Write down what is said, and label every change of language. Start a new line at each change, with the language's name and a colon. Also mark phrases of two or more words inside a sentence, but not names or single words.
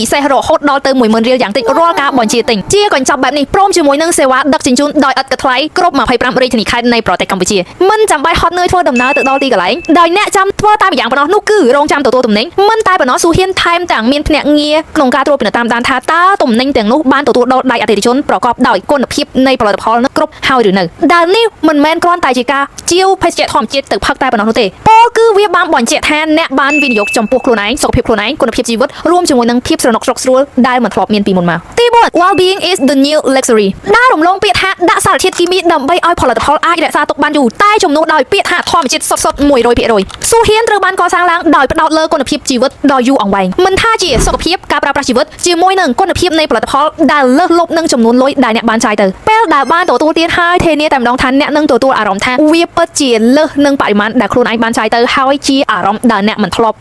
Khmer: សេសរហូតដល់ទៅ 10000 រៀលយ៉ាងតិចរាល់ការបញ្ជាទិញជាកញ្ចប់បែបនេះព្រមជាមួយនឹងសេវាដឹកជញ្ជូនដោយឥតគិតថ្លៃគ្រប់25រាជធានីខេត្តនៃប្រទេសកម្ពុជាមិនចាំបាច់ហត់នឿយធ្វើដំណើរទៅដល់ទីកន្លែងដោយអ្នកចាំធ្វើតាមយ៉ាងប៉ុណ្ណោះនោះគឺរងចាំទទួលទំនិញមិនតែប៉ុណ្ណោះស៊ូហៀនថែមទាំងមានភ្នាក់ងារក្នុងការត្រួតពិនិត្យតាមដានថាតើទំនិញទាំងនោះបានទទួលដល់ដៃអតិថិជនប្រកបដោយគុណភាពនៃផលិតផលនោះគ្រប់ហើយឬនៅដែលនេះមិនមែនគ្រាន់តែជាការជាវភេសជ្ជៈធម្មជាតិទៅផឹកតែប៉ុណ្ណោះនោះទេពោលគឺវាបានបញ្ជាក់ថាអ្នកបានវិនិយោគចំពោះខ្លួនឯងសុខភាពខ្លួនឯងគុណ ភាពជីវិតរួមជាមួយនឹងភាពស្រណុកស្រក់ស្រួលដែលមិនធ្លាប់មានពីមុនមកទី4
English: Well-being is the new luxury
Khmer: ដែលរំលងពាក្យថាដាក់សារធាតុគីមីដើម្បីឲ្យផលិតផលអាចរក្សាទុកបានយូរតែជំនួសដោយពាក្យថាធម្មជាតិសុទ្ធៗ 100% ស៊ូហៀនត្រូវបានកសាងឡើងដោយផ្ដោតលើគុណភាពជីវិតដ៏យូរអង្វែងមិនថាជាសុខភាពការប្រើប្រាស់ជីវិតជាមួយនឹងគុណភាពនៃផលិតផលដែលលើសលប់នឹងចំនួនលុយដែលអ្នកបានចាយទៅពេលដែលបានទទួលទានហើយធានាតែម្ដងថាអ្នកនឹងទទួលអារម្មណ៍ថាវាពិតជាលើសនឹងបរិមាណដែលខ្លួនឯងបានចាយទៅហើយជាអារម្មណ៍ដែលអ្នកមិនធ្លាប់